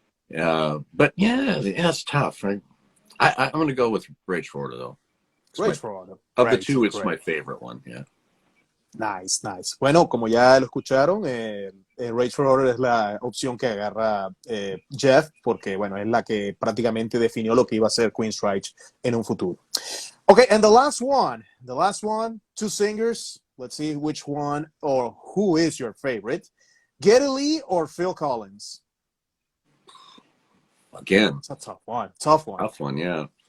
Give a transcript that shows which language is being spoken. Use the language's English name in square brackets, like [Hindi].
[English] But yeah, it's tough. Right? I'm going to go with Rage for Order, though. Rage for Order. Of the two, it's my favorite one, yeah. Nice. [Spanish] Bueno, como ya lo escucharon, Rage for Order es la opción que agarra Geoff, porque bueno, es la que prácticamente definió lo que iba a ser Queensryche en un futuro. [English] Okay, and the last one, two singers. Let's see which one or who is your favorite. Geddy Lee or Phil Collins? Again, it's a tough one, yeah.